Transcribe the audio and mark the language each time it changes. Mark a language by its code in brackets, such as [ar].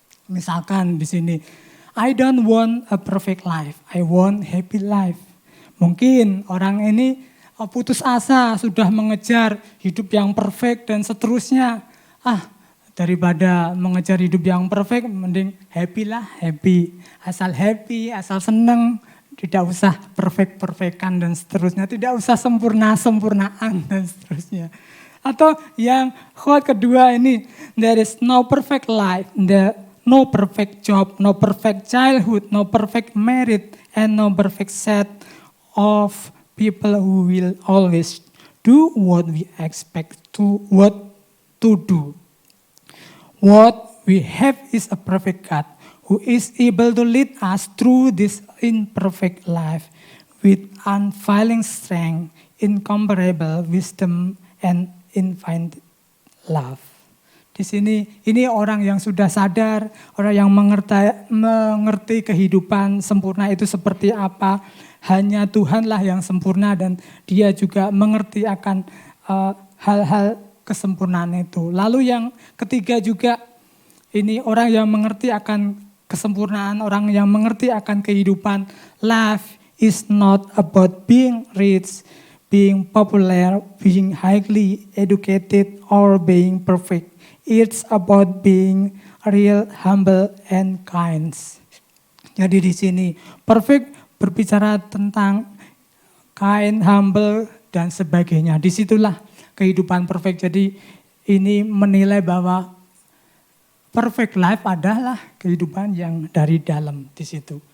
[id] Misalkan di sini, [en] I don't want a perfect life, I want happy life. [id] Mungkin orang ini putus asa, sudah mengejar hidup yang perfect dan seterusnya. Daripada mengejar hidup yang perfect, mending happy lah, happy. Asal seneng, tidak usah perfect-perfectan dan seterusnya, tidak usah sempurnaan dan seterusnya. Atau yang quote kedua ini, [en] there is no perfect life, no perfect job, no perfect childhood, no perfect marriage, and no perfect set of people who will always do what we expect to do. What we have is a perfect God who is able to lead us through this imperfect life with unfailing strength, incomparable wisdom, and infinite love. [id] Di sini ini orang yang sudah sadar, orang yang mengerti kehidupan sempurna itu seperti apa. Hanya Tuhanlah yang sempurna dan Dia juga mengerti akan hal-hal kesempurnaan itu. Lalu yang ketiga juga ini orang yang mengerti akan kesempurnaan, orang yang mengerti akan kehidupan. [en] Life is not about being rich, being popular, being highly educated, or being perfect. It's about being real, humble, and kind. [id] Jadi di sini perfect berbicara tentang kind, humble, dan sebagainya. Disitulah kehidupan perfect. Jadi ini menilai bahwa perfect life adalah kehidupan yang dari dalam di situ.